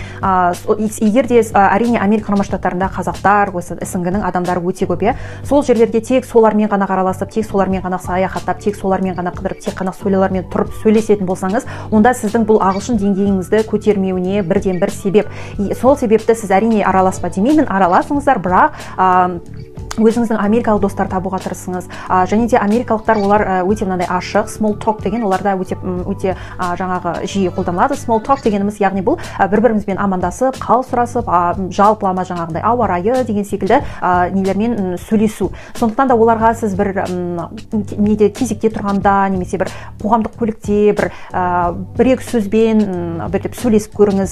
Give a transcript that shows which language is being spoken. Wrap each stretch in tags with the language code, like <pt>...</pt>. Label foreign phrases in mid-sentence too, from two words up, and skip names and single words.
<kk>Егер де әрине Америка құрама штаттарында қазақтар, осы СНГ-ның адамдары өте көп, сол жерлерге тек солармен ғана араласып, тек солармен ғана саяхаттап, тек солармен ғана қыдырып, тек қана солармен тұрып сөйлесетін болсаңыз, онда сіздің бұл ағылшын деңгейіңізді көтермеуіне бірден бір себеп. Сол себепті сіз әрине араласпа демеймін, араласыңыздар, бірақ өзіңіздің америкалық достар табуға тырысыңыз. Және де америкалықтар олар өте мынандай ашық,</kk> <en>small talk</en> <kk>деген оларда өте жаңағы жиі қолданылады.</kk> <en>Small talk</en> <kk>дегеніміз, яғни бұл бір-бірімізбен амандасып, қал сұрасып, жалпылама жаңағындай ауа райы деген секілді нелермен сөйлесу. Сондықтан да оларға сіз бір кезекте тұрғанда, немесе бір қоғамдық көлікте бір-екі сөзбен біртіп сөйлесіп көріңіз.</kk>